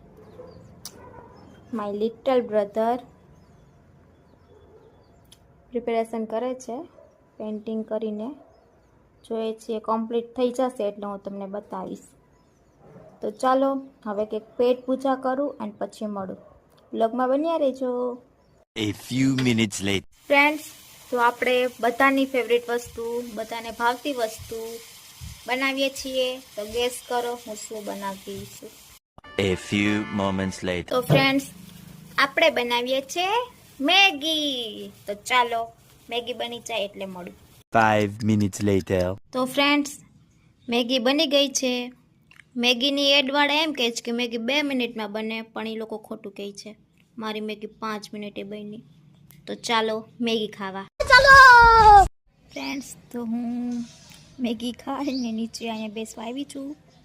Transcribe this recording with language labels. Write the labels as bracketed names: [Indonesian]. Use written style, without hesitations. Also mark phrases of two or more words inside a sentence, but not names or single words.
[English] my little brother preparation [Gujarati] કરે છે પેઇન્ટિંગ કરીને. જોઈએ છીએ કમ્પ્લીટ થઈ જશે એટલે હું તમને બતાવીશ. તો ચાલો હવે કંઈક પેટ પૂજા કરું એન્ડ પછી મળું. વ્લોગમાં બન્યા રહેજો. [English] A few minutes later. [Gujarati] ફ્રેન્ડ્સ, તો આપણે બધાની ફેવરેટ વસ્તુ, બધાને ભાવતી વસ્તુ બનાવીએ છીએ. તો ગેસ કરો હું શું બનાવતી છું. [English] A few moments later. [Gujarati] તો ફ્રેન્ડ્સ, આપણે બનાવીએ છીએ મેગી. તો ચાલો મેગી બની જાય એટલે મળું. [English] 5 minutes later. [Gujarati] તો ફ્રેન્ડ્સ, મેગી બની ગઈ છે. મેગીની એડવાળા એમ કહે છે કે મેગી 2 મિનિટમાં બને, પણ એ લોકો ખોટું કહે છે. મારી મેગી 5 મિનિટે બની. તો ચાલો મેગી ખાવા. ચાલો ફ્રેન્ડ્સ, તો હું મેગી ખાઈને નીચે અહીંયા બેસવા આવી છું.